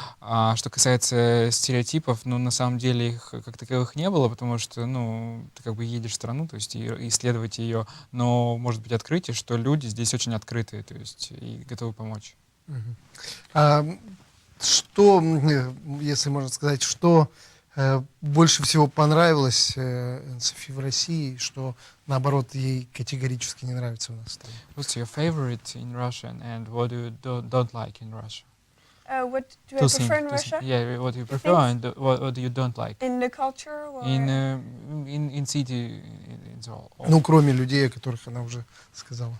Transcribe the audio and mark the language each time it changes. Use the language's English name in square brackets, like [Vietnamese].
[Russian] А что касается стереотипов, ну, на самом деле их как таковых не было, потому что, ну, ты как бы едешь в страну, то есть и исследовать ее, но может быть открытие, что люди здесь очень открытые, то есть и готовы помочь. Что, если можно сказать, что больше всего понравилось Анны-Софии в России, что, наоборот, ей категорически не нравится у нас? [English] What's your favorite in Russian and what do you don't like in Russia? What do I prefer in Russia? Yeah, what do you prefer and what do you don't like? In the culture? Or In city, in all. [Russian] Ну, кроме людей, о которых она уже сказала.